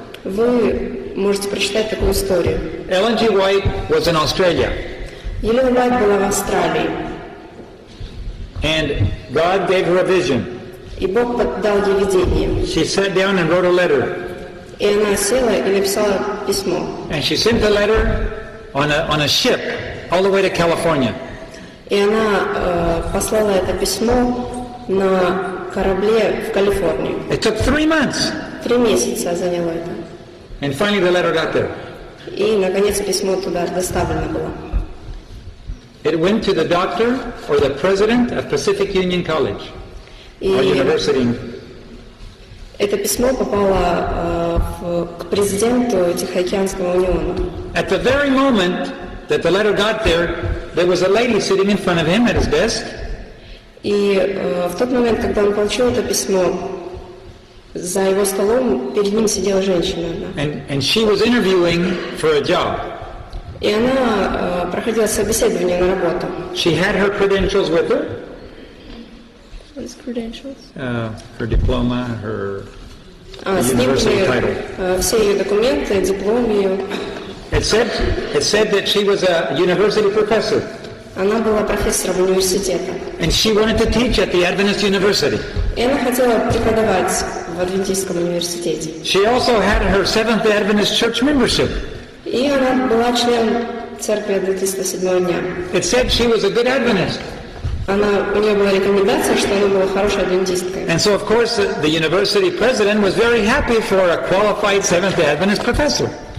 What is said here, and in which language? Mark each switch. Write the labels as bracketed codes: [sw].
[ru] Вы можете прочитать такую историю. [en] Ellen G. White was in Australia. [ru] Елена Уайт была в Австралии. [en] And God gave her a vision. [ru] И Бог дал ей видение. [en] She sat down and wrote a letter. [ru] И она села и написала письмо. [en] And she sent the letter on a ship all the way to California. [ru] И она послала это письмо на корабле в Калифорнию. [en] It took 3 months. [ru] 3 месяца заняло это. [en] And finally the letter got there. [ru] И, наконец, письмо туда доставлено было. [en] It went to the doctor or the president of Pacific Union College or university. [ru] Это письмо попало к президенту Тихоокеанского униона. [en] At the very moment that the letter got there was a lady sitting in front of him at his desk. [ru] И в тот момент, когда он получил это письмо, за его столом перед ним сидела женщина. [en] And she was interviewing for a job. [ru] И она проходила собеседование на работу. [en] She had her credentials with her. What's credentials? Her diploma, her [ru] С ним были все ее документы, диплом ее. [en] It said that she was a university professor. [ru] Она была профессором университета. [en] And she wanted to teach at the Adventist University. [ru] И она хотела преподавать в Адвентистском университете. [en] She also had her Seventh Adventist Church membership. [ru] И она была членом церкви Адвентиста седьмого дня. [en] It said she was a good Adventist. [ru] У нее была рекомендация, что она была хорошей адвентисткой. [en] And so, of course, the university president was very happy for a qualified Seventh Adventist professor.